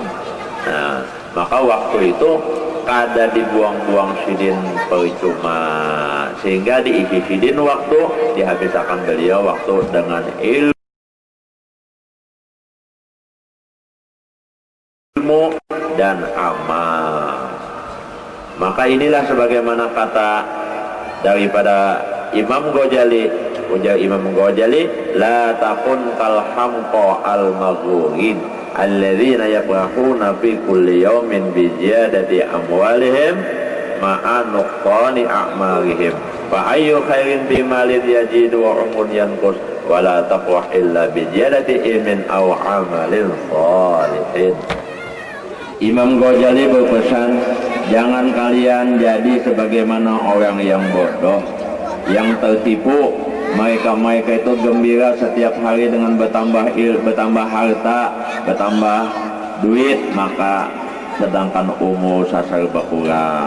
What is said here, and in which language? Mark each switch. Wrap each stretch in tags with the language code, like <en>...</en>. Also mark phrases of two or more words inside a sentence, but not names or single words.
<bjn>Nah, maka waktu itu kada dibuang-buang sidin percuma, sehingga diisi sidin waktu, dihabiskan beliau waktu dengan ilmu dan amal.</bjn> <id>Maka inilah sebagaimana kata daripada Imam Ghazali, ujar Imam Ghazali,</id> <ar>لا تكن كالحمقى المغرورين الذين يفرحون في كل يوم بزيادة أموالهم مع نقصان أعمالهم فأي خير بمال يجد وعمر ينقص ولا تفرح إلا بزيادة علم أو عمل صالح.</ar> <id>Imam Ghazali berpesan, jangan kalian jadi sebagaimana orang yang bodoh, yang tertipu. Mereka itu gembira setiap hari dengan bertambah harta, bertambah duit, maka sedangkan umur sasar berkurang.</id>